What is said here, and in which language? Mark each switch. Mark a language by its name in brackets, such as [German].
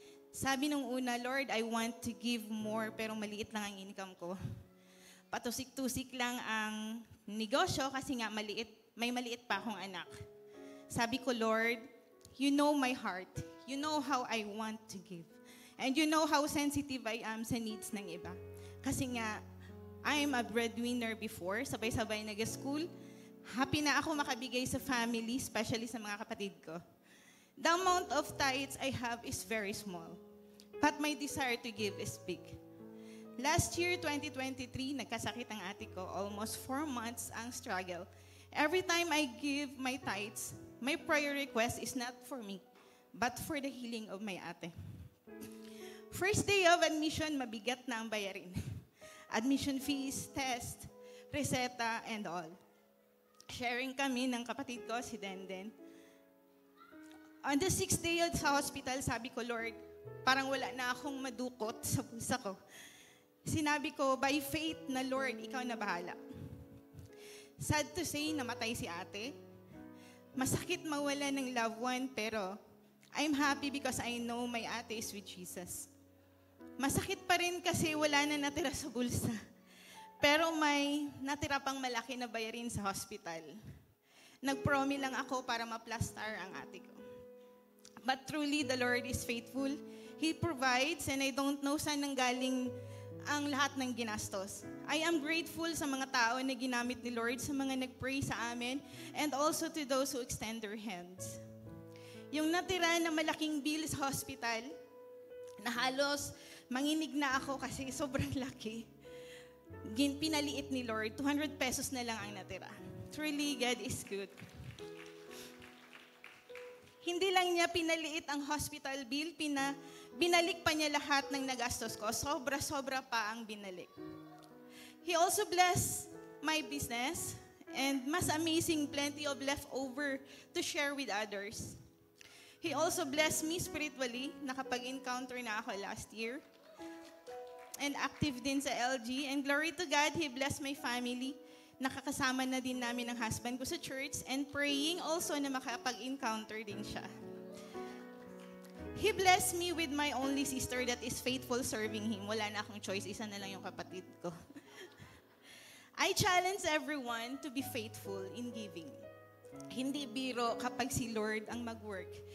[Filipino] Sabi nung una, Lord, [English] I want to give more, [Filipino] pero maliit lang ang income ko. Patusik-tusik lang ang negosyo kasi nga may maliit pa akong anak. Sabi ko, [English] Lord, you know my heart. You know how I want to give. And you know how sensitive I am sa needs [Filipino] ng iba. Kasi nga, [English] I'm a breadwinner before, [Filipino] sabay-sabay nag-school. Happy na ako makabigay sa family, especially sa mga kapatid ko. [English] The amount of tithes I have is very small, but my desire to give is big. Last year, [Filipino] 2023, nagkasakit ang ate ko. [English] Almost 4 months ang struggle. Every time I give my tithes, my prayer request is not for me, but for the healing of my ate. First day of admission, [Filipino] mabigat na ang bayarin. [English] Admission fees, test, reseta, and all. [Filipino] Sharing kami ng kapatid ko, si Denden. [English] On the 6th day [Filipino] sa hospital, sabi ko, Lord, parang wala na akong madukot sa pusa ko. Sinabi ko, by faith na Lord, ikaw na bahala. [English] Sad to say, [Filipino] namatay si ate. Masakit mawala ng [English] loved one, pero I'm happy because I know my ate is with Jesus. [Filipino] Masakit pa rin kasi wala na natira sa bulsa. Pero may natira pang malaki na bayarin sa hospital. Nag-promi lang ako para ma-plaster ang ate ko. [English] But truly, the Lord is faithful. He provides, and I don't know [Filipino] saan nanggaling ang lahat ng ginastos. [English] I am grateful [Filipino] sa mga tao na ginamit ni Lord, sa mga nag-pray sa amin, [English] and also to those who extend their hands. [Filipino] Yung natira na malaking bill sa hospital, na halos manginig na ako kasi sobrang laki, pinaliit ni Lord, 200 pesos na lang ang natira. [English] Truly, God is good. [Filipino] Hindi lang niya pinaliit ang hospital bill, binalik pa niya lahat ng nagastos ko. Sobra-sobra pa ang binalik. [English] He also blessed my business, and mas amazing, plenty of leftover to share with others. He also blessed me spiritually. [Filipino] Nakapag-encounter na ako [English] last year. And active [Filipino] din sa [English] LG. And glory to God, He blessed my family. [Filipino] Nakakasama na din namin ng husband ko sa church, and [English] praying also [Filipino] na makapag-encounter din siya. [English] He blessed me with my only sister that is faithful serving Him. [Filipino] Wala na akong choice, isa na lang yung kapatid ko. [English] I challenge everyone to be faithful in giving. [Filipino] Hindi biro kapag si Lord ang mag-work.